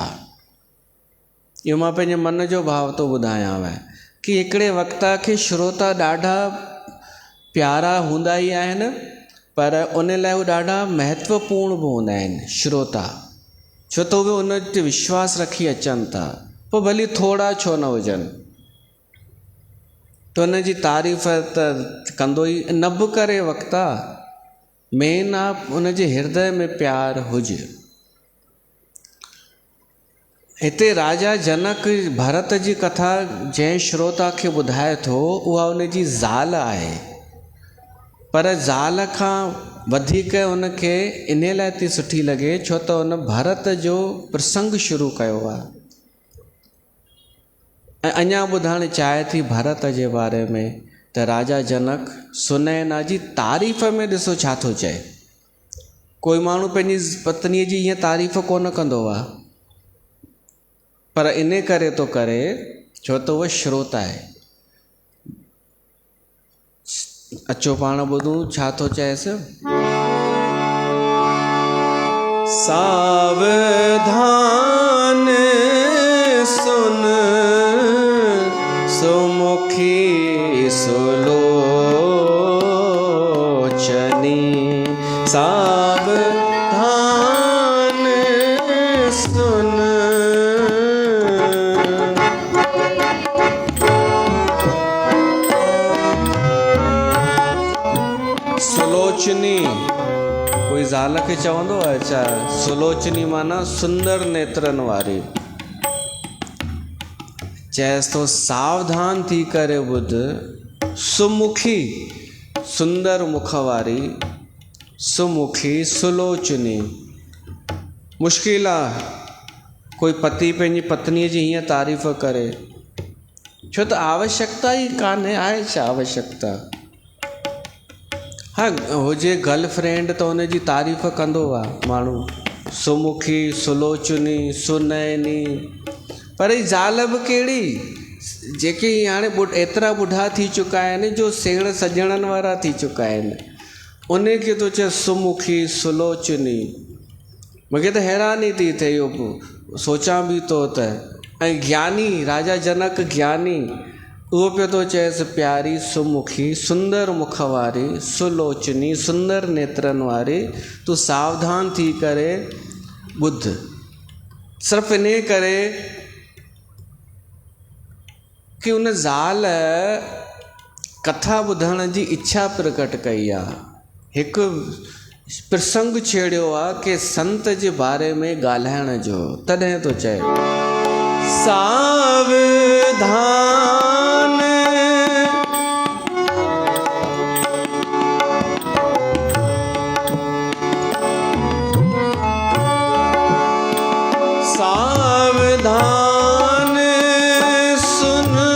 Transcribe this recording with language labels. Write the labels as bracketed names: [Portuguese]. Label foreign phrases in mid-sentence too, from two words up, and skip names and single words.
[Sindhi] इहो मां पंहिंजे मन जो भाव थो ॿुधायांव कि हिकिड़े वक्ता खे श्रोता ॾाढा प्यारा हूंदा ई आहिनि, पर उन लाइ उहे ॾाढा महत्वपूर्ण बि हूंदा आहिनि श्रोता, छो त उहे उन ते विश्वास रखी अचनि था, पोइ भली थोरा छो न हुजनि, त उन जी तारीफ़ त कंदो ई न बि करे वक्ता, मेन आहे उन जे हृदय में प्यार हुजे। हिते राजा जनक भरत जी कथा जंहिं श्रोता खे ॿुधाए थो, उहा उन जी ज़ाल आहे, पर ज़ाल खां वधीक उनखे इन लाइ थी सुठी लॻे छो त उन भरत जो प्रसंग शुरू कयो आहे ऐं अञा ॿुधणु चाहे थी भरत जे बारे में त राजा जनक सुनैना जी तारीफ़ में ॾिसो छा थो चए। कोई माण्हू पंहिंजी पत्नीअ जी ईअं तारीफ़ कोन कंदो आहे, पर इन करे थो करे छो त उहा श्रोता आहे। अचो पाण ॿुधूं छा थो चएसि। [Awadhi] सावधान सुन सुमुखी सुलोचनी, सावधान सुन। [Sindhi] सुलोचनी कोई ज़ाल खे चवंदो आहे छा? सुलोचनी माना सुंदर नेत्रनि वारी। चएसि थो सावधान थी करे ॿुध, सुमुखी सुंदर मुख वारी, [Awadhi] सुमुखी सुलोचनी। [Sindhi] मुश्किल आहे कोई पति पंहिंजी पत्नीअ जी हीअं तारीफ़ करे, छो त आवश्यकता ई कान्हे, आहे छा आवश्यकता। हाँ हुजे गर्लफ्रेंड त हुन जी तारीफ़ कंदो आहे माण्हू, [Awadhi] सुमुखी सुलोचनी सुनैनी, [Sindhi] पर ही ज़ाल बि कहिड़ी जेके हाणे एतिरा ॿुढा थी चुका आहिनि जो सेण सॼणनि वारा थी चुका आहिनि, उन खे थो चए [Awadhi] सुमुखी सुलोचनी। [Sindhi] मूंखे त हैरानी थी थिए, इहो सोचां बि थो त ऐं ज्ञानी राजा जनक ज्ञानी उहो पियो थो चएसि प्यारी सुमुखी सुंदर मुख वारी सुलोचनी सुंदर नेत्रनि वारी, तूं सावधान थी करे ॿुध। सिर्फ़ु इन करे कि उन ज़ाल कथा ॿुधण जी इच्छा प्रकट कई आहे, हिकु प्रसंग छेड़ियो आहे कि संत जे बारे में ॻाल्हाइण जो, तॾहिं थो चए [Awadhi] सावधान सावधान सुन